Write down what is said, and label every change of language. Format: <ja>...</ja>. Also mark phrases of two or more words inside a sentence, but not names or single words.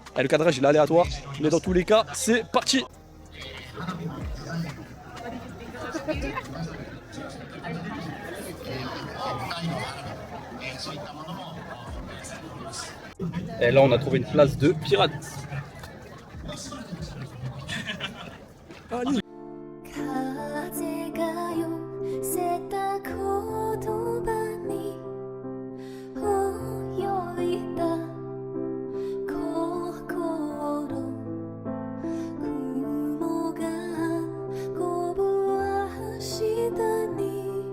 <fr>Et le cadrage, il est aléatoire. Mais dans tous les cas, c'est parti. Et là, on a trouvé une place de pirate. Allez.</fr> <ja>風が寄せた言葉に泳いだ心雲がこぶ明日に</ja>